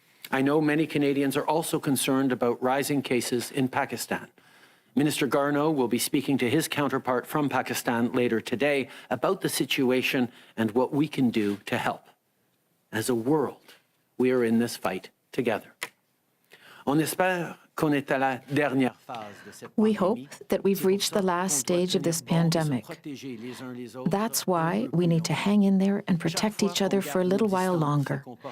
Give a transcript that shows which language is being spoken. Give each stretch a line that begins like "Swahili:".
English: I know many Canadians are also concerned about rising cases in Pakistan. Minister Garneau will be speaking to his counterpart from Pakistan later today about the situation and what we can do to help. As a world, we are in this fight together.
French: On espère qu'on est à la dernière phase de cette pandémie.
English: We hope that we've reached the last stage of this pandemic. That's why we need to hang in there and protect each other for a little while longer.